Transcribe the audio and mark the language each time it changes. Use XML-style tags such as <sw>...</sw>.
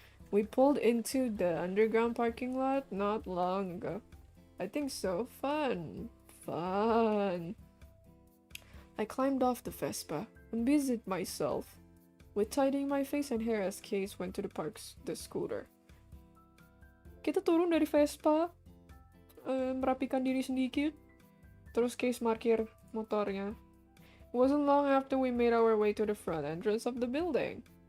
<en>We pulled into the underground parking lot not long ago. I think so. Fun. Fun. I climbed off the Vespa and busied myself with tidying my face and hair as Case went to the scooter.</en> <id>Kita turun dari Vespa, merapikan diri sedikit, terus Case parkir motornya.</id> <en>It wasn't long after we made our way to the front entrance of the building.</en>